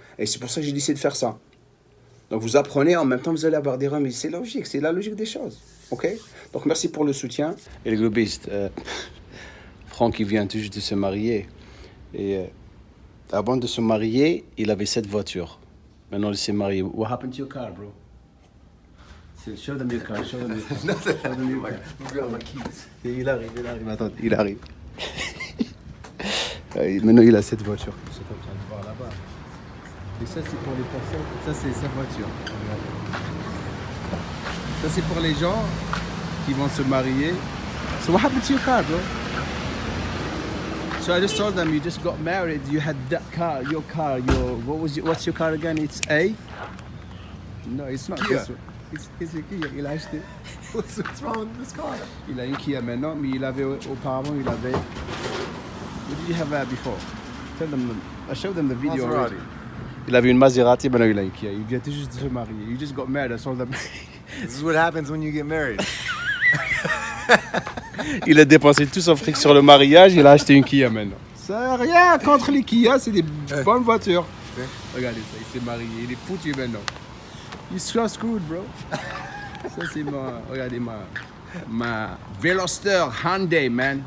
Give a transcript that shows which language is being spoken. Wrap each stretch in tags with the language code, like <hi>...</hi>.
<fr>Et c'est pour ça que j'ai décidé de faire ça. Donc vous apprenez, en même temps vous allez avoir des remises. C'est logique, c'est la logique des choses. Ok? Donc merci pour le soutien. Et le globiste, Franck, il vient tout juste de se marier. Et avant de se marier, il avait 7 voitures. Maintenant il s'est marié.</fr> <en>What happened to your car, bro? Show them your car, show them your car. Show them your car.</en> <fr>Il arrive, attends, il arrive. Maintenant il a 7 voitures. C'est comme ça, on va voir là-bas. Et ça c'est pour les personnes, ça c'est sa voiture. Ça c'est pour les gens qui vont se marier.</fr> <en>So what happened to your car, bro? So I just told them you just got married, you had that car, your what's your car again? It's A? No, it's not Kia. this one. It's a Kia,</en> <fr>il a acheté.</fr> <en>What's wrong with this car?</en> <fr>Il a une Kia maintenant, mais il avait auparavant, il avait...</fr> <en>What did you have before? Tell them, I showed them the video Maserati. already.</en> <fr>Il avait une Maserati, maintenant il a une Kia. Il vient tout juste de se marier.</fr> <en>You just got married, I told them. This is what happens when you get married.</en> <fr>Il a dépensé tout son fric sur le mariage, il a acheté une Kia maintenant. Ça rien contre les Kia, c'est des bonnes voitures. Regardez ça, il s'est marié, il est foutu maintenant.</fr> <en>He's so screwed, bro.</en> <fr>Ça c'est regardez ma Veloster Hyundai, man.</fr>